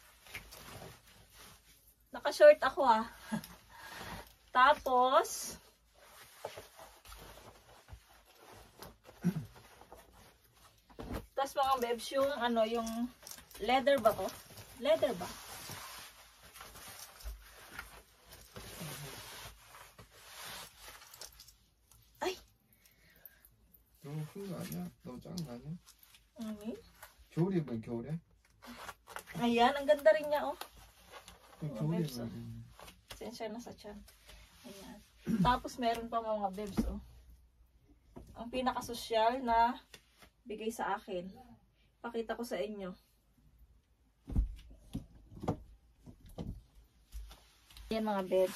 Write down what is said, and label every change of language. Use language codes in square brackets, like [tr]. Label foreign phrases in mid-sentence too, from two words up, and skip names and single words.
[tl] Naka-short ako Tapos, mga bebs, yung yung leather ba to? Leather ba? Ay! [ko] 너무 큰 거 아니야? 너무 작은 거 아니야? 겨울에 입으면 겨울에? [tl] Ayan, ang ganda rin niya [ko] 겨울에 [tl] bebs, [ko] 입으면 [tl] Sensya na sa tiyan. Ayan. Tapos meron pa mga bebs ang pinaka-sosyal na bigay sa akin. Pakita ko sa inyo. Ayan mga bebs.